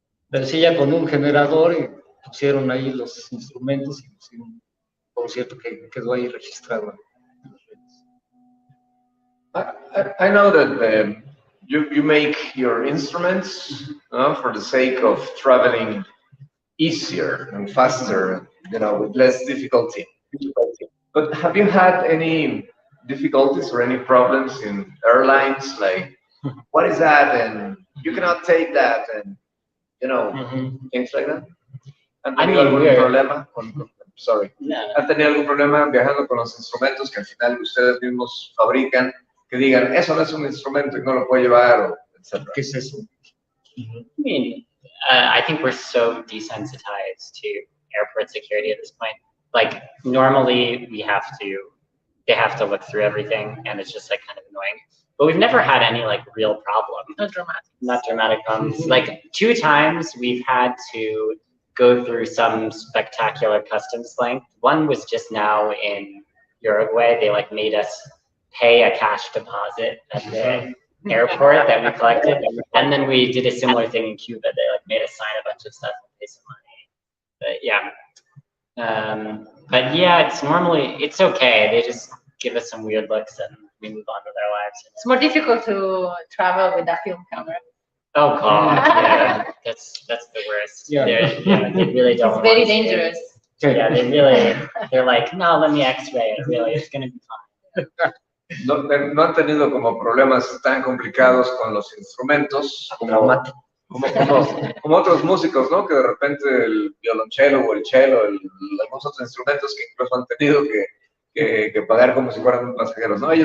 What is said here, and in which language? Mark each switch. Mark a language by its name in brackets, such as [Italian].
[Spanish] Pero sí, ya con un generador, y pusieron ahí los instrumentos y pusieron un concierto que quedó ahí registrado. [English] I know that you make your instruments for the sake of traveling easier and faster, with less difficulty. But have you had any difficulties or any problems in airlines? Like, what is that? And you cannot take that, and things like that. [Spanish] ¿Han tenido algún problema ¿Han tenido algún problema viajando con los instrumentos que al final ustedes mismos fabrican? Que digan, eso no es un instrumento y no lo puedo llevar, o etc. ¿Qué es eso? [English] I mean, I think we're so desensitized to airport security at this point. Like, normally they have to look through everything, and it's just like kind of annoying. But we've never had any like real problem. Not dramatic problems. Like 2 times we've had to go through some spectacular customs length. One was just now in Uruguay. They like made us pay a cash deposit at the airport that we collected, and then we did a similar thing in Cuba. They like made us sign a bunch of stuff and pay some money. But yeah, it's okay. They just give us some weird looks and we move on with our lives. It's more difficult to travel with a film camera. Oh god, yeah, that's the worst. Yeah. They really don't. It's very dangerous. Yeah, they're like, no, let me X-ray it. Really, it's gonna be fine. [Spanish] No han tenido como problemas tan complicados con los instrumentos como otros músicos, ¿no? Que de repente el violonchelo o el cello, algunos otros instrumentos que incluso han tenido que pagar como si fueran pasajeros, ¿no?